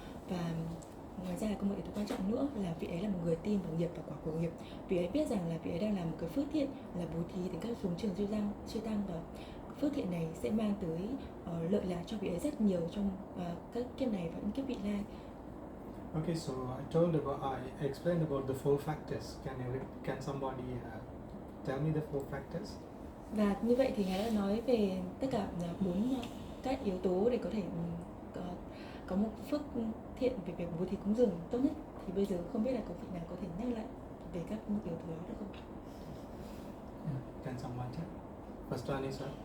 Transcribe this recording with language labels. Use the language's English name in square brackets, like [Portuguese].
[Vietnamese] Và ngoài ra có một yếu tố quan trọng nữa là vị ấy là một người tin vào nghiệp và quả của nghiệp. Vị ấy biết rằng là vị ấy đang làm một cái phước thiện là bố thí đến các xuống trường chư tăng và phước thiện này sẽ mang tới lợi lạc cho vị ấy rất nhiều trong các kiếp này và những kiếp vị lai. [English] Okay, so I explained about the four factors. Can somebody tell me the four factors? [Vietnamese] Và như vậy thì ngài đã nói về tất cả 4 các yếu tố để có thể có một phước thiện về việc bố thí cúng dường tốt nhất. Thì bây giờ không biết là có vị nào có thể nhắc lại về các yếu tố đó được không? [English] Can someone tell? First one is